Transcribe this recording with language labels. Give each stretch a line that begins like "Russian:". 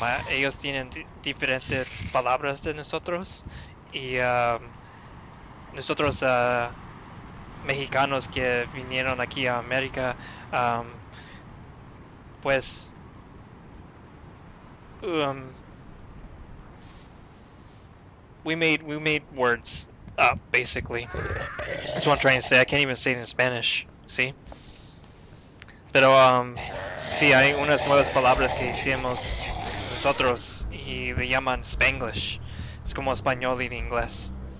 Spanish: Ellos tienen diferentes palabras de nosotros y nosotros mexicanos que vinieron aquí a América, pues
English: we made words up basically. That's what I'm trying to say. I can't even say it in Spanish. See?
Spanish: Pero sí, hay unas nuevas palabras que hicimos nosotros y le llaman Spanglish. Es como español y inglés.